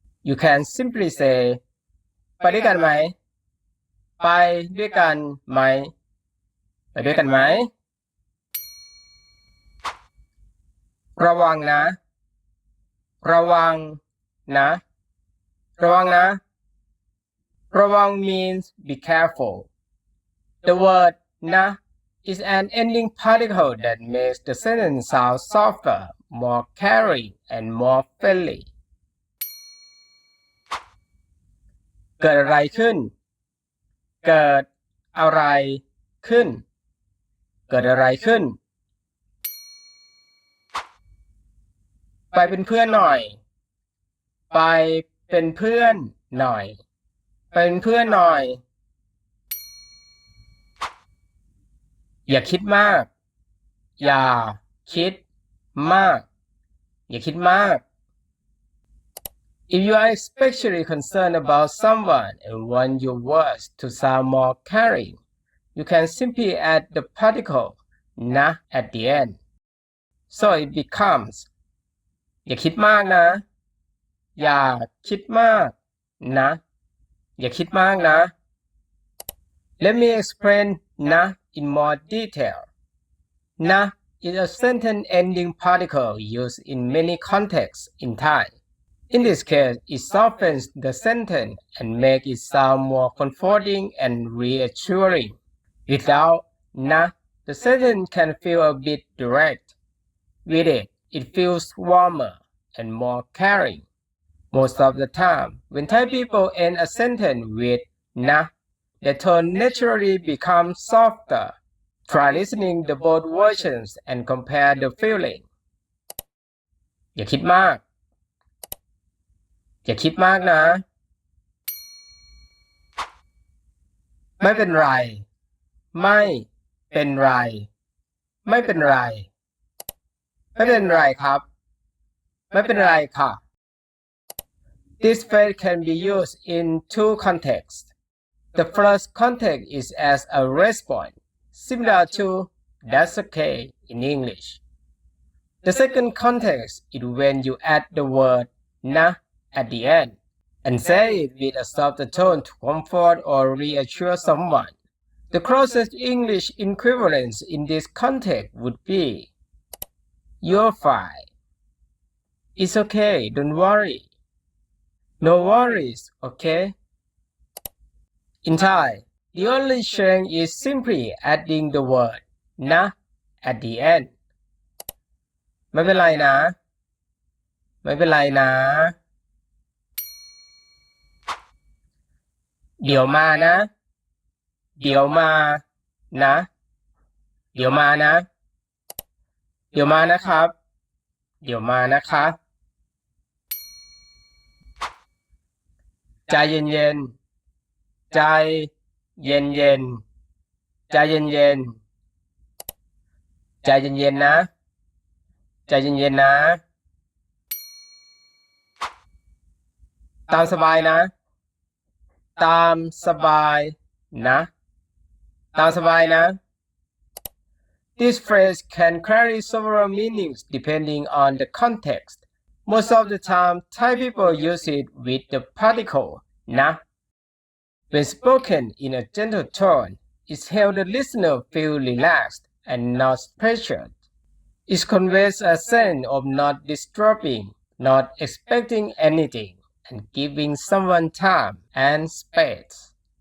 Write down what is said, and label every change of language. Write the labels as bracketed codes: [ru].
[en] you can simply say [th] ไปด้วยกันไหมไปด้วยกันไหมไปด้วยกันไหมระวังนะระวังนะระวังนะ ระวัง [en] means be careful. The word นะ is an ending particle that makes the sentence sound softer, more caring, and more friendly. [th] เกิดอะไรขึ้น เกิดอะไรขึ้น เกิดอะไรขึ้น ไปเป็นเพื่อนหน่อย ไปเป็นเพื่อนหน่อย เป็นเพื่อนหน่อย อย่าคิดมาก อย่าคิดมาก [en] อย่าคิดมาก If you are especially concerned about someone and want your words to sound more caring, you can simply add the particle นะ at the end. So it becomes [th] อย่าคิดมากนะ อย่าคิดมากนะ อย่าคิดมากนะ [en] Let me explain นะ in more detail. นะ is a sentence ending particle used in many contexts in Thai. In this case, it softens the sentence and makes it sound more comforting and reassuring. Without นะ the sentence can feel a bit direct. With it, it feels warmer and more caring. Most of the time, when Thai people end a sentence with นะ the tone naturally becomes softer. Try listening to both versions and compare the feeling. [th] อย่าคิดมาก อย่าคิดมากนะ ไม่เป็นไร ไม่เป็นไร ไม่เป็นไร ไม่เป็นไรครับ ไม่เป็นไรค่ะ [en] This phrase can be used in two contexts. The first context is as a response, similar to that's okay in English. The second context is when you add the word นะ at the end and say it with a softer tone to comfort or reassure someone. The closest English equivalence in this context would be You're fine. It's okay, don't worry. No worries, okay? In Thai, the only change is simply adding the word นะ at the end. [th] ไม่เป็นไรนะ ไม่เป็นไรนะ เดี๋ยวมานะ เดี๋ยวมานะ เดี๋ยวมานะ เดี๋ยวมานะครับ เดี๋ยวมานะคะ ใจเย็นๆ ใจเย็นๆ ใจเย็นๆ ใจเย็นๆนะ ใจเย็นๆนะ ตามสบายนะ ตามสบายนะ ตามสบายนะ [en] This phrase can carry several meanings depending on the context. Most of the time, Thai people use it with the particle นะ When spoken in a gentle tone, it helps the listener feel relaxed and not pressured. It conveys a sense of not disturbing, not expecting anything, and giving someone time and space.